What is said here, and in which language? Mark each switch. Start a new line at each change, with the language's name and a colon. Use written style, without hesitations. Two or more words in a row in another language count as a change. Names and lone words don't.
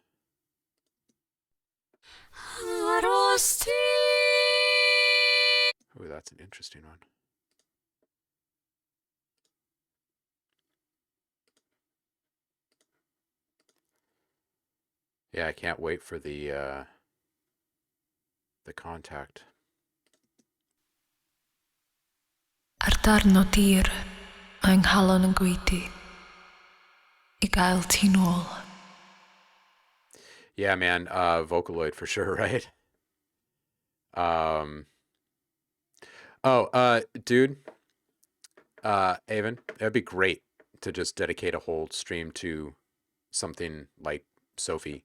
English: Oh, that's an interesting one. Yeah, I can't wait for the kontakt.
Welsh: Ar darn o dir, yng nghalon yn gweidi. I gael ti nôl.
English: Yeah, man, Vocaloid for sure, right? Dude, Avon, it'd be great to just dedicate a whole stream to something like Sophie.